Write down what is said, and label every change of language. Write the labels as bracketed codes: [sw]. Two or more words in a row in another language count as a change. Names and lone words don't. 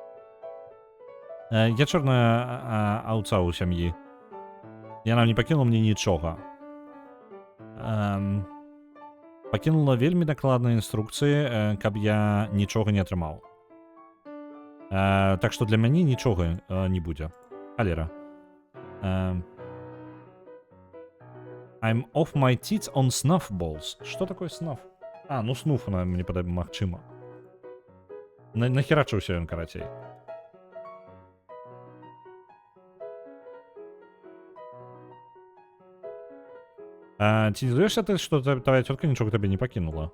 [be] Я чорная аўца ў сям'і. Яна не пакінула мне нічога. Пакінула вельмі дакладныя інструкцыі, каб я нічога не атрымаў. Так што для мяне нічога не будзе. Халера. [en] I'm off my tits on snuff balls. [be] Што такое snuff? Ну снуф, мне падаецца, магчыма. Нахерачыўся ён, карацей. Ці не здаешся ты, што твоя цётка нічога табе не пакінула?